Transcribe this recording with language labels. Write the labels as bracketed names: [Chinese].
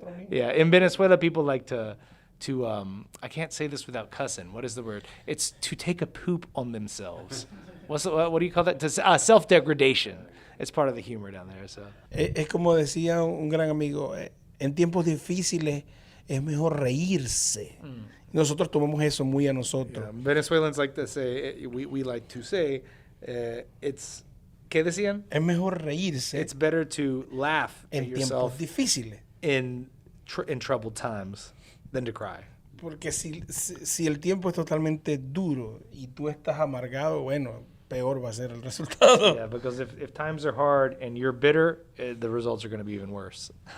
[English] Yeah, in Venezuela, people like to I can't say this without cussing. What is the word? It's to take a poop on themselves. What do you call that? Self-degradation. it's part of the humor down there. So [Spanish] Es como decía un gran amigo, en tiempos difíciles es mejor reírse. Nosotros tomamos eso muy a nosotros. [English] yeah, Venezuelans like to say, we like to say, it's, [Spanish] ¿qué decían? Es mejor reírse [English] It's better to laugh at [Spanish] en tiempos [English] yourself [Spanish] difíciles. [English] in troubled times than to cry. [Spanish] Porque si el tiempo es totalmente duro y tú estás amargado, bueno, peor va a ser el resultado. [English] Yeah, because if times are hard and you're bitter, the results are going to be even worse.